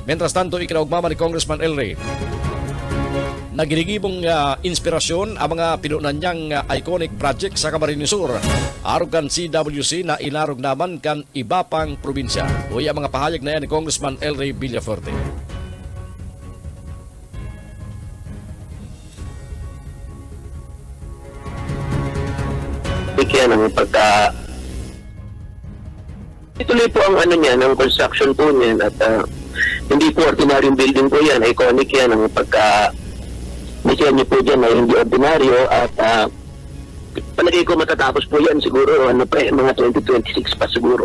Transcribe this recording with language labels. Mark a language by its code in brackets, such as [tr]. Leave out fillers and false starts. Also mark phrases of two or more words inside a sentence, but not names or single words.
[es] Mientras tanto, [bik] ikinaugmama ni Congressman Elry na ginigibong inspirasyon ang mga pinunan niyang [en] iconic project [bik] sa Camarines Sur. Arog kan CWC na inarog naman kan iba pang probinsya. [tl] Uy, ang mga pahayag na yan ni Congressman Elry Villafuerte. Kaya ng pagka ituloy po ang ano niya, ng construction po niyan at hindi po ordinaryong building po yan, iconic yan ang pagka disenyo po dyan ay hindi ordinaryo at palagay ko matatapos po yan siguro mga 2026 pa siguro.